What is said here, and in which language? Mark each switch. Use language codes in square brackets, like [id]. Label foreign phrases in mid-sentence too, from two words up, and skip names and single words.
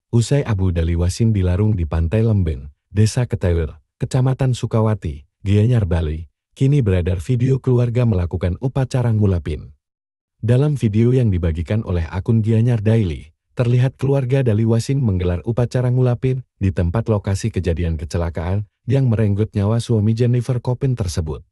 [id] Usai Abu Daliwasin dilarung di Pantai Lembeng, Desa Ketewir, Kecamatan Sukawati, Gianyar, Bali, kini beredar video keluarga melakukan upacara ngulapin. Dalam video yang dibagikan oleh akun Gianyar Daily, terlihat keluarga Daliwasin menggelar upacara ngulapin di tempat lokasi kejadian kecelakaan yang merenggut nyawa suami Jennifer Copen tersebut.